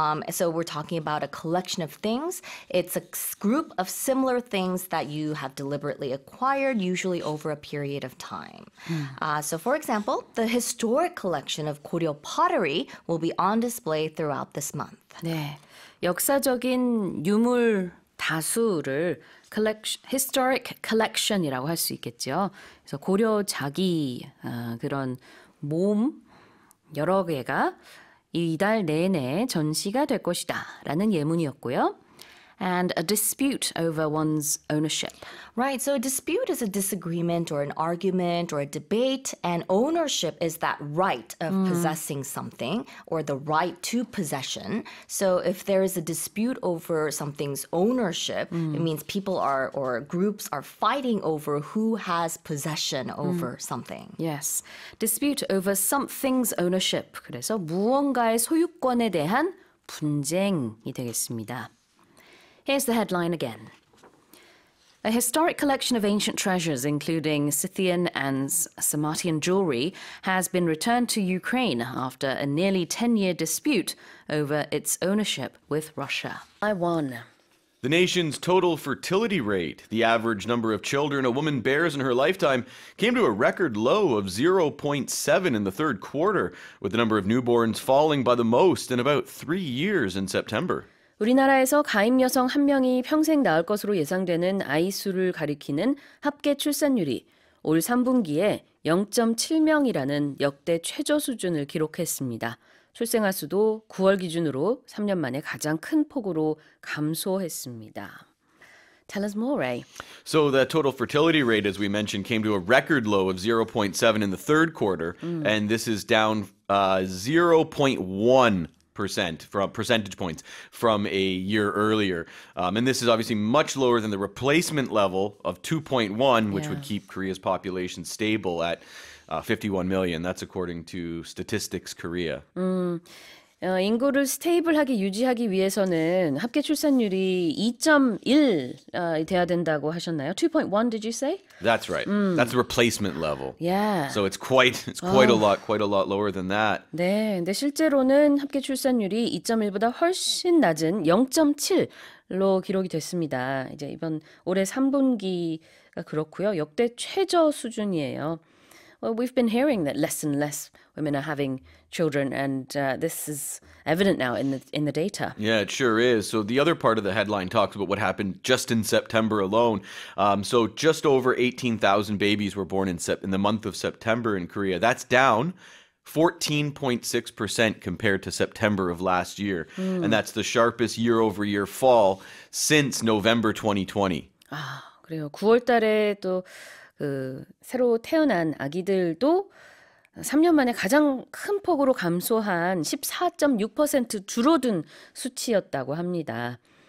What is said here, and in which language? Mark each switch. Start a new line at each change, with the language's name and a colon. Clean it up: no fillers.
English: So we're talking about a collection of things. It's a group of similar things that you have deliberately acquired, usually over a period of time. So for example, the historic collection of Goryeo pottery will be on display throughout this month.
Korean: 네, 역사적인 유물 다수를 historic collection이라고 할 수 있겠죠. 그래서 고려 자기 그런 모음 여러 개가 이달 내내 전시가 될 것이다 라는 예문이었고요.
English: And a dispute over one's ownership. Right, so a dispute is a disagreement or an argument or a debate, and ownership is that right of possessing something or the right to possession. So if there is a dispute over something's ownership, it means people or groups are fighting over who has possession over something. Yes, dispute over something's ownership.
Korean: 그래서 무언가의 소유권에 대한 분쟁이 되겠습니다.
English: Here's the headline again. A historic collection of ancient treasures, including Scythian and Sarmatian jewelry, has been returned to Ukraine after a nearly 10-year dispute over its ownership with Russia. I won. The nation's total fertility rate, the average number of children a woman bears in her lifetime, came to a record low of 0.7 in the third quarter, with the number of newborns falling by the most in about 3 years in September.
Korean: 우리나라에서 가임 여성 1명이 평생 낳을 것으로 예상되는 아이 수를 가리키는 합계 출산율이 올 3분기에 0.7명이라는 역대 최저 수준을 기록했습니다. 출생아 수도 9월 기준으로 3년 만에 가장 큰 폭으로 감소했습니다.
English: Tell us more, Ray. So the total fertility rate, as we mentioned, came to a record low of 0.7 in the third quarter, and this is down 0.1% from percentage points from a year earlier. And this is obviously much lower than the replacement level of 2.1, which would keep Korea's population stable at 51 million. That's according to Statistics Korea.
Korean: 인구를 스테이블하게 유지하기 위해서는 합계 출산율이 2.1 돼야 된다고 하셨나요?
English: 2.1 did you say? That's right. That's the replacement level. Yeah. So it's quite a lot lower than that.
Korean: 네, 근데 실제로는 합계 출산율이 2.1보다 훨씬 낮은 0.7로 기록이 됐습니다. 이제 이번 올해 3분기가 그렇고요. 역대 최저 수준이에요.
English: Well, we've been hearing that less and less women are having children, and this is evident now in the data. Yeah, it sure is. So the other part of the headline talks about what happened just in September alone. So just over 18,000 babies were born in the month of September in Korea. That's down 14.6% compared to September of last year. And that's the sharpest year-over-year fall since November 2020.
Korean: 아, 그래요. 9월 달에 또 새로 태어난 아기들도 3년 만에 가장 큰 폭으로 감소한 14.6% 줄어든 수치였다고 합니다.